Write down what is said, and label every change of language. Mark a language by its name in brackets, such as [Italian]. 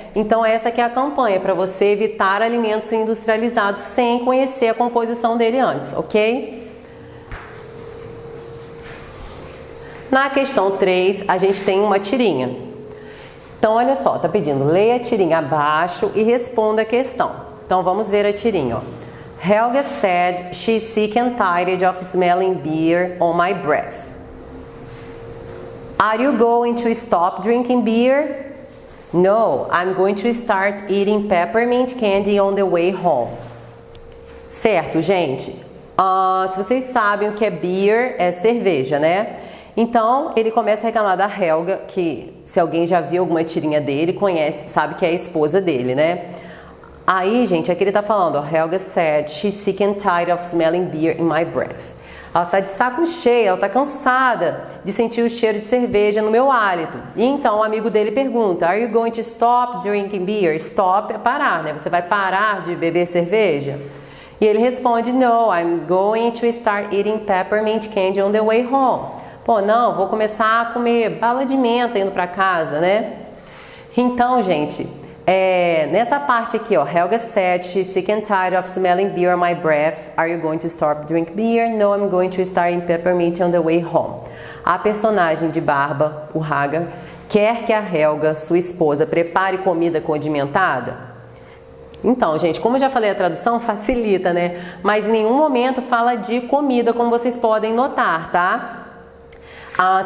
[Portuguese] Então essa que é a campanha, para você evitar alimentos industrializados sem conhecer a composição dele antes, ok? Na questão 3, a gente tem uma tirinha. Então, olha só, tá pedindo, leia a tirinha abaixo e responda a questão. Então, vamos ver a tirinha, ó. [English] Helga said she's sick and tired of smelling beer on my breath. Are you going to stop drinking beer? No, I'm going to start eating peppermint candy on the way home. [Portuguese] Certo, gente? Se vocês sabem o que é beer, é cerveja, né? Então, ele começa a reclamar da Helga, que se alguém já viu alguma tirinha dele, conhece, sabe que é a esposa dele, né? Aí, gente, aqui ele tá falando, ó, [English] Helga said she's sick and tired of smelling beer in my breath. [Portuguese] Ela tá de saco cheio, ela tá cansada de sentir o cheiro de cerveja no meu hálito. E então o amigo dele pergunta, [English] are you going to stop drinking beer? [Portuguese] Stop é parar, né? Você vai parar de beber cerveja? E ele responde, [English] no, I'm going to start eating peppermint candy on the way home. [Portuguese] Pô, não, vou começar a comer bala de menta indo para casa, né? Então, gente, nessa parte aqui, ó, [English] Helga said she's sick and tired of smelling beer on my breath. Are you going to stop drinking beer? No, I'm going to start eating peppermint on the way home. [Portuguese] A personagem de barba, o Hagar, quer que a Helga, sua esposa, prepare comida condimentada? Então, gente, como eu já falei, a tradução facilita, né? Mas em nenhum momento fala de comida, como vocês podem notar, tá?